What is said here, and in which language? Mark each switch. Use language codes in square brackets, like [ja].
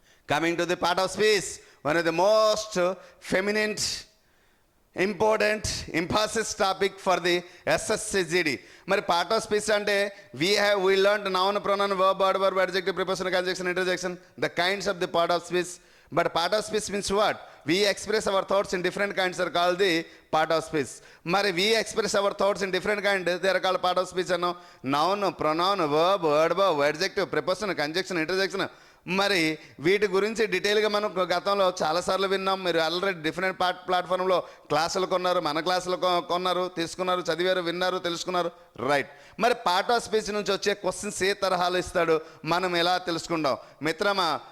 [en] Coming to the part of speech, one of the most prominent important emphasis topic for the SSCGD. మరి part of speech అంటే we learn noun, pronoun, verb, adverb, adjective, preposition, conjunction, interjection, the kinds of the part of speech. But part of speech means what? We express our thoughts in different kinds are called the part of speech. మరి we express our thoughts in different kinds, they are called part of speech అను. Noun, pronoun, verb, adverb, adjective, preposition, conjunction, interjection. [te] మరి వీటి గురించి డీటెయిల్గా మనం గతంలో చాలాసార్లు విన్నాం. మీరు ఆల్రెడీ డిఫరెంట్ ప్లాట్ఫామ్లో క్లాసులు కొన్నారు, మన క్లాసులు కొన్నారు, తీసుకున్నారు, చదివారు, విన్నారు, తెలుసుకున్నారు. రైట్. మరి పార్ట్ ఆఫ్ స్పీచ్ నుంచి వచ్చే క్వశ్చన్స్ ఏ తరహాలు ఇస్తాడు మనం ఎలా తెలుసుకుందాం మిత్రమా?